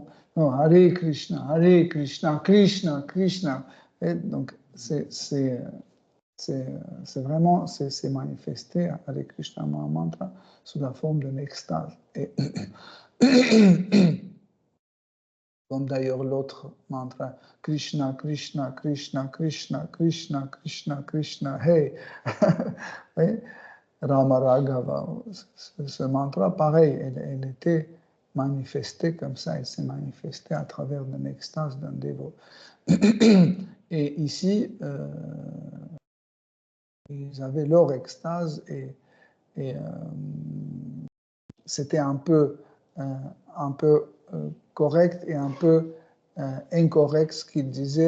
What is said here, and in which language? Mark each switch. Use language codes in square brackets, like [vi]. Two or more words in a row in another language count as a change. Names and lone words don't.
[fr] Non, Hare Krishna, Krishna, Krishna. Et donc, c'est vraiment, c'est manifesté Hare Krishna Mahamantra sous la forme d'une extase. Et comme d'ailleurs l'autre mantra, Krishna, Krishna, Krishna, Krishna, Krishna, Krishna, Krishna, hey. Oui? Rama Raghava, ce mantra, pareil, elle était manifestée comme ça, elle s'est manifestée à travers une extase d'un dévot. Et ici, ils avaient leur extase et c'était un peu correct et un peu incorrect ce qu'il disait.